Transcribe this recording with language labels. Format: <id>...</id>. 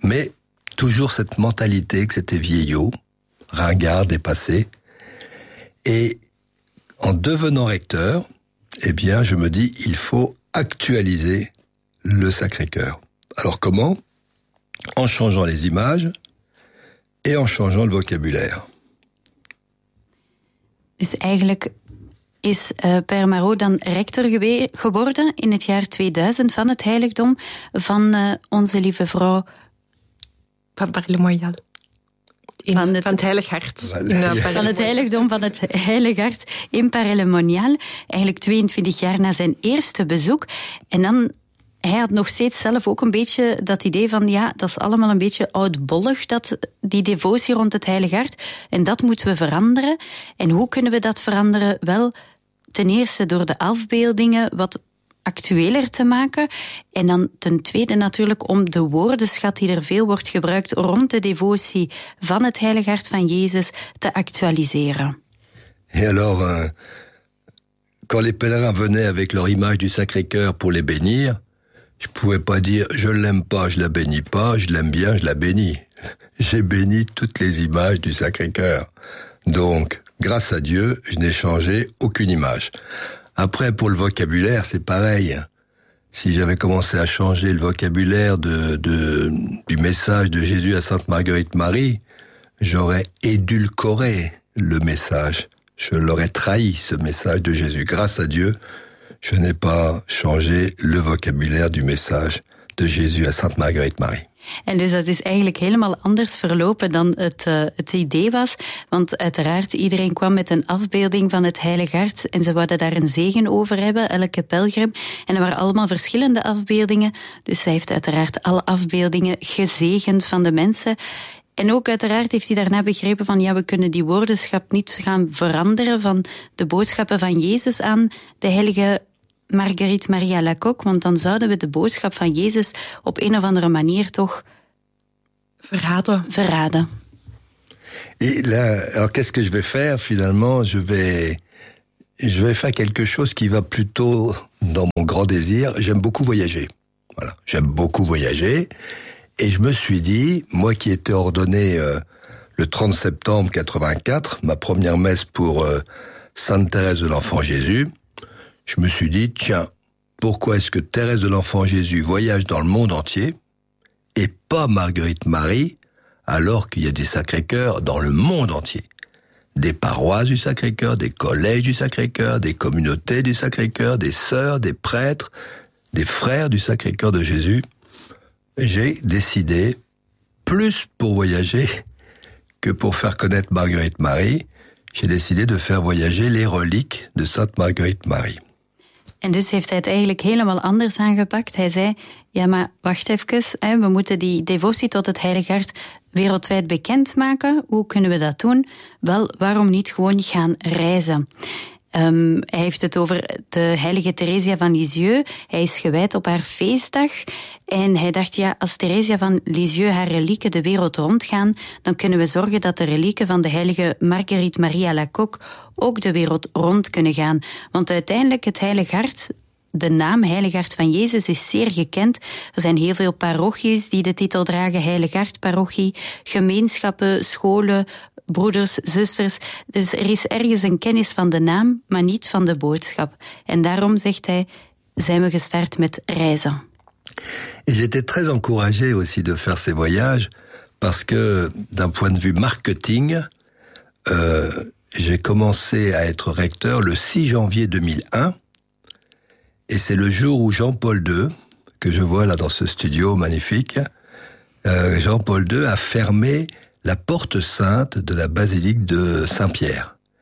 <fr>Mais toujours cette mentalité que c'était vieillot, ringard, dépassé. Et en devenant recteur, eh bien je me dis, il faut actualiser le Sacré-Cœur. Alors comment ? En changeant les images et en changeant le vocabulaire.</fr> <nl>Dus eigenlijk is Père Marot dan rector geworden in het jaar 2000 van het heiligdom van onze lieve vrouw van Père El Monial. Van het Heilig Hart. Van het heiligdom van het Heilig Hart in Père El Monial. Eigenlijk 22 jaar na zijn eerste bezoek. En dan, hij had nog steeds zelf ook een beetje dat idee van, ja, dat is allemaal een beetje oudbollig, dat die devotie rond het Heilig Hart. En dat moeten we veranderen. En hoe kunnen we dat veranderen? Wel, ten eerste door de afbeeldingen wat actueler te maken. En dan ten tweede natuurlijk om de woordenschat die er veel wordt gebruikt rond de devotie van het Heilig Hart van Jezus te actualiseren.</nl> <fr>Et alors, quand les pèlerins venaient avec leur image du Sacré-Cœur pour les bénir, je pouvais pas dire je l'aime pas, je la bénis pas, je l'aime bien, je la bénis. J'ai béni toutes les images du Sacré-Cœur. Donc, grâce à Dieu, je n'ai changé aucune image. Après, pour le vocabulaire, c'est pareil. Si j'avais commencé à changer le vocabulaire du message de Jésus à Sainte Marguerite Marie, j'aurais édulcoré le message. Je l'aurais trahi, ce message de Jésus. Grâce à Dieu, je n'ai pas changé le vocabulaire du message de Jésus à Sainte Marguerite Marie.</fr> <nl>En dus dat is eigenlijk helemaal anders verlopen dan het idee was. Want uiteraard, iedereen kwam met een afbeelding van het Heilig Hart en ze wouden daar een zegen over hebben, elke pelgrim. En er waren allemaal verschillende afbeeldingen. Dus zij heeft uiteraard alle afbeeldingen gezegend van de mensen. En ook uiteraard heeft hij daarna begrepen van, ja, we kunnen die woordenschap niet gaan veranderen van de boodschappen van Jezus aan de heilige Marguerite Maria Alacoq, want dan zouden we de boodschap van Jezus op een of andere manier toch verraden.</nl> <fr>Et là, alors qu'est-ce que je vais faire finalement? Je vais faire quelque chose qui va plutôt dans mon grand désir. J'aime beaucoup voyager. Voilà, j'aime beaucoup voyager. Et je me suis dit, moi qui étais ordonné le 30 septembre 84, ma première messe pour Sainte Thérèse de l'Enfant Jésus, je me suis dit, tiens, pourquoi est-ce que Thérèse de l'Enfant Jésus voyage dans le monde entier et pas Marguerite Marie, alors qu'il y a des Sacré-Cœur dans le monde entier? Des paroisses du Sacré-Cœur, des collèges du Sacré-Cœur, des communautés du Sacré-Cœur, des sœurs, des prêtres, des frères du Sacré-Cœur de Jésus. J'ai décidé, plus pour voyager que pour faire connaître Marguerite Marie, j'ai décidé de faire voyager les reliques de Sainte Marguerite Marie.</fr> <nl>En dus heeft hij het eigenlijk helemaal anders aangepakt. Hij zei, ja maar wacht even, hè, we moeten die devotie tot het Heilige Hart wereldwijd bekend maken. Hoe kunnen we dat doen? Wel, waarom niet gewoon gaan reizen? Hij heeft het over de heilige Theresia van Lisieux. Hij is gewijd op haar feestdag. En hij dacht, ja, als Theresia van Lisieux haar relieken de wereld rondgaan, dan kunnen we zorgen dat de relieken van de heilige Marguerite Maria Lacocq ook de wereld rond kunnen gaan. Want uiteindelijk, het Heilig Hart, de naam Heilig Hart van Jezus, is zeer gekend. Er zijn heel veel parochies die de titel dragen, Heilig Hart parochie, gemeenschappen, scholen, broeders, zusters. Dus er is ergens een kennis van de naam, maar niet van de boodschap. En daarom, zegt hij, zijn we gestart met reizen.</nl> <fr>Et j'étais très encouragé aussi de faire ces voyages, parce que d'un point de vue marketing, j'ai commencé à être recteur le 6 janvier 2001, et c'est le jour où Jean-Paul II, que je vois là dans ce studio magnifique, Jean-Paul II a fermé la porte sainte de la basilique de Saint-Pierre.</fr>